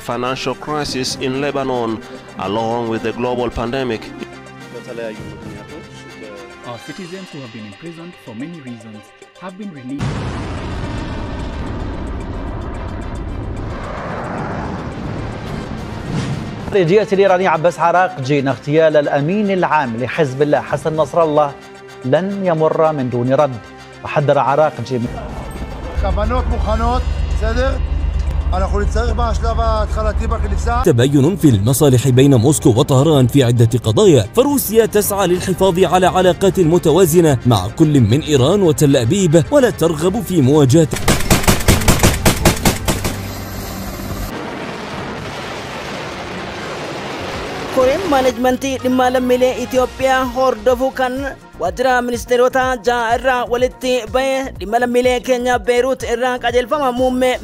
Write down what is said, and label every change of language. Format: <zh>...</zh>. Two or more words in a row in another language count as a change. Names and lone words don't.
<en>Financial crisis in Lebanon, along with the global pandemic. Our citizens who have been imprisoned for many reasons have been released.</en> <ar>خارجية الإيراني عباس عراقجي إن اغتيال الأمين العام لحزب الله حسن نصر الله لن يمر من دون رد. وحذر عراقجي كفانوت مخانوت صدر</ar> <he>אנחנו נצטרך בשלב ההתחלתי בכניסה.</he> <ar>تباين في المصالح بين موسكو وطهران في عدة قضايا، فروسيا تسعى للحفاظ على علاقات متوازنة مع كل من إيران وتل أبيب ولا ترغب في مواجهة.</ar> <om>Koreen maanejmentii dhimma lammiilee Itoophiyaa hordofuu kan waajjira ministeerota ja'a irraa walitti bahe dhimma lammiilee keenya Beeruut irraa qajeelfama muummee</om>